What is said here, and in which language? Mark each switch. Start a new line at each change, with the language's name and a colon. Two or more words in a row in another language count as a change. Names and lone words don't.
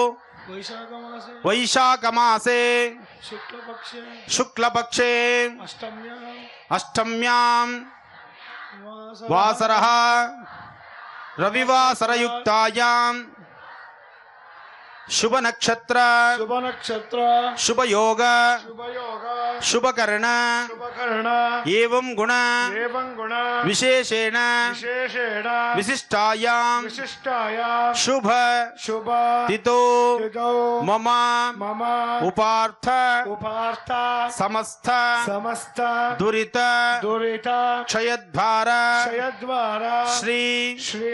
Sanskrit: ವೈಶಾಖ ಮಾಸೆ ಶುಕ್ಲ ಪಕ್ಷೆ ಅಷ್ಟಮ್ಯಾಂ ವಾಸರಃ ರವಿವಾಸರಯುಕ್ತಾಯಾಂ ಶುಭ ನಕ್ಷತ್ರ ಶುಭ ಯೋಗ ಶುಭಕರ್ಣ ಶುಭಕರ್ಣ ಏವಂ ಗುಣ ಏವಂ ಗುಣ ವಿಶೇಷೇಣ ವಿಶೇಷೇಣ ವಿಶಿಷ್ಟಾಯಾಂ ವಿಶಿಷ್ಟಾಯ ಶುಭ ಶುಭ ತಿಥೋ ತಿಥೌ ಮಮ ಮಮ ಉಪಾರ್ಥ ಉಪಾರ್ಥ ಸಮಸ್ತ ಸಮಸ್ತ ದುರಿತ ದುರಿತ ಕ್ಷಯದ್ಭಾರ ಕ್ಷಯದ್ವಾರ ಶ್ರೀ ಶ್ರೀ